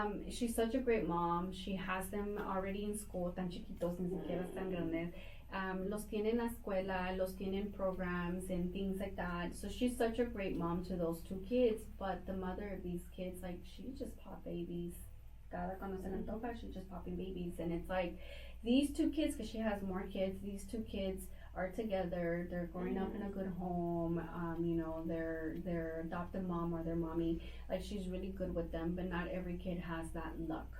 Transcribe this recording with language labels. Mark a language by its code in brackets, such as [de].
[en] She's such a great mom. She has them already in school, [es] tan chiquitos, ni siquiera tan grandes. Los tiene en la escuela, los tiene [en] in programs and things like that. So she's such a great mom to those two kids. But the mother of these kids, like, she just pop babies. [es] Cada cuando se le antoja, [en] she's just popping babies. And it's like, these two kids, because she has more kids, these two kids are together, they're growing up in a good home, you know, their adopted mom or their mommy, like, she's really good with them, but not every kid has that luck.